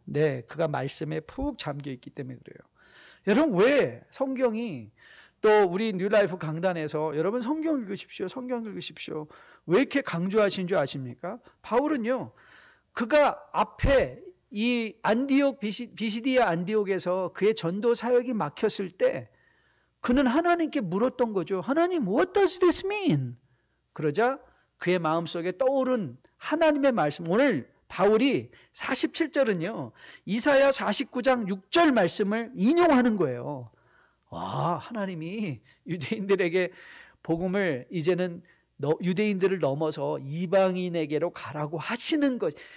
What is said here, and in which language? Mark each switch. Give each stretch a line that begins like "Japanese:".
Korean: 네, 그가 말씀에 푹 잠겨있기 때문에 그래요. 여러분 왜 성경이 또 우리 뉴라이프 강단에서 여러분 성경 읽으십시오. 성경 읽으십시오. 왜 이렇게 강조하신 줄 아십니까? 바울은요. 그가 앞에 이 안디옥 비시디아 안디옥에서 그의 전도 사역이 막혔을 때 그는 하나님께 물었던 거죠.
English: 하나님, what does this mean?
Korean: 그러자 그의 마음속에 떠오른 하나님의 말씀. 오늘 바울이 47절은요. 이사야 49장 6절 말씀을 인용하는 거예요. 와, 하나님이 유대인들에게 복음을 이제는 유대인들을 넘어서 이방인에게로 가라고 하시는 것.